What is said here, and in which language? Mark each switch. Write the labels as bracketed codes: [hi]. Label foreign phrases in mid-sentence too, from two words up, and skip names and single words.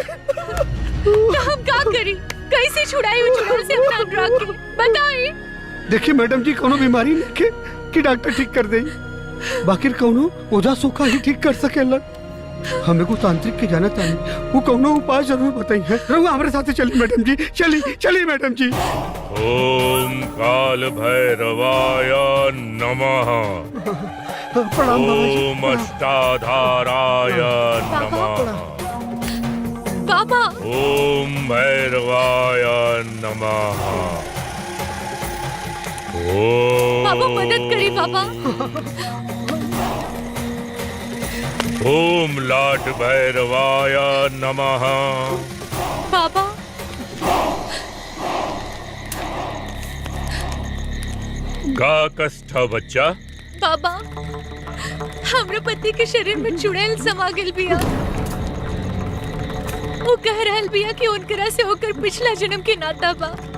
[bho] तो हम क्या करी कैसे छुड़ाई वो चुड़ैल से अपना अनुराग के बताइए। देखिए मैडम जी कोनो बीमारी नहीं के कि डॉक्टर ठीक कर दे बाकी कोनो ओझा सूखा ही ठीक कर सकेला हमें को तांत्रिक के जाना तानी वो कोनो उपाय जरूर बताई है रहुआ हमारे साथ चली मैडम जी चली चली मैडम जी [sa] ओम काल भैरवाय नमः। [bho] प्रणाम बाबा जी। [sa] ओम अष्टाधाराय नमः। [bho] बाबा [sa] ओम भैरवाय नमः। [bho] बाबा ओम मदद करी बाबा। [sa] ओम लाट भैरवाय नमः। [bho] बाबा का कष्ट बच्चा? बाबा हमरा पति के शरीर में चुड़ैल समा गेल बिया। वो कह रहल बिया कि उनकरा से होकर पिछला जन्म के नाता बा।